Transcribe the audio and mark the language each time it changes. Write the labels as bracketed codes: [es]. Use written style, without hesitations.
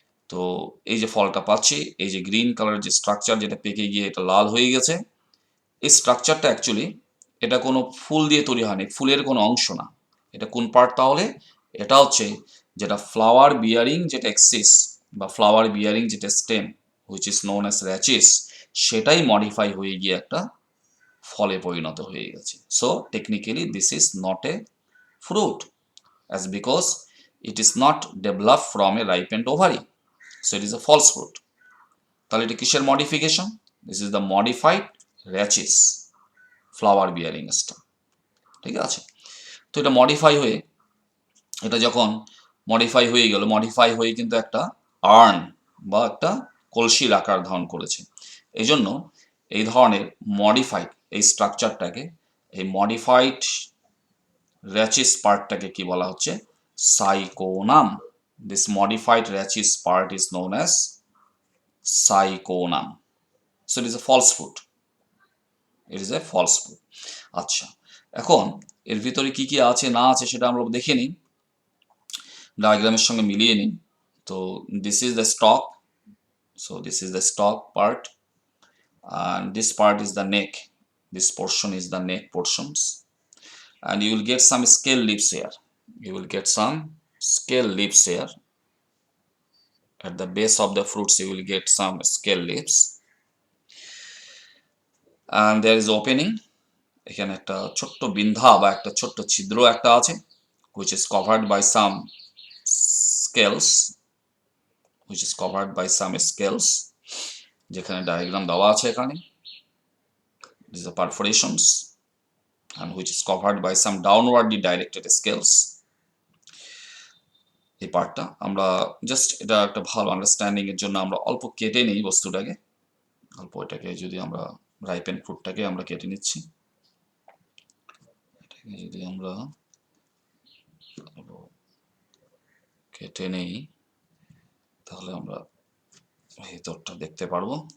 [bn] তো এই যে ফলটা পাচ্ছি, এই যে গ্রিন কালারের যে স্ট্রাকচার, যেটা পেকে গিয়ে এটা লাল হয়ে গেছে, এই স্ট্রাকচারটা অ্যাকচুয়ালি এটা কোনো ফুল দিয়ে তৈরি হয়নি, ফুলের কোনো অংশ না। এটা কোন পার্ট তাহলে? এটা হচ্ছে যেটা ফ্লাওয়ার বিয়ারিং যেটা এক্সিস বা ফ্লাওয়ার বিয়ারিং যেটা stem which is known as rachis, সেটাই মডিফাই হয়ে গিয়ে একটা ফলে পরিণত হয়ে গেছে। [en] So technically this is not a fruit as because it is not developed from a ripened ovary, so it is a false fruit. [bn] তাহলে এটা কিসের modification? [en] This is the modified rachis flower bearing stem. [bn] ঠিক আছে? তো এটা modify হয়ে, এটা যখন মডিফাই হয়ে গেল, মডিফাই হয়ে কিন্তু একটা আর্ন বা একটা কলসির আকার ধারণ করেছে। এই জন্য এই ধরনের মডিফাইড এই স্ট্রাকচারটাকে, এই মডিফাইড র্যাচিস পার্টটাকে কি বলা হচ্ছে? সাইকোনাম। [en] This modified rachis part is known as syconium. So it is a false fruit, it is a false fruit. [bn] আচ্ছা, এখন এর ভিতরে কি কি আছে না আছে সেটা আমরা দেখে নিই, ডায়াগ্রামের সঙ্গে মিলিয়ে নিই। [en] তো this is the stalk, so this is the stalk part and this part is the neck, this portion is the neck portions, and you will get some scale leaves here, you will get some scale leaves here at the base of the fruits, you will get some scale leaves, and there is opening, [bn] এখানে একটা ছোট্ট বিন্ধা বা একটা ছোট্ট ছিদ্র একটা আছে, [en] which is covered by some scales, which is covered by some scales, [bn] যেখানে ডায়াগ্রাম দেওয়া আছে এখানে, [en] this is the perforations and which is covered by some downwardly directed scales. [bn] এই পার্টটা আমরা জাস্ট এটা একটা ভালো আন্ডারস্ট্যান্ডিং এর জন্য আমরা অল্প কেটে নিই বস্তুটাকে, অল্প এটাকে যদি আমরা রাইপেন ফ্রুটটাকে আমরা কেটে নিচ্ছি, এটাকে যদি আমরা কেটে নেই তাহলে আমরা ভেতরটা দেখতে পারবো।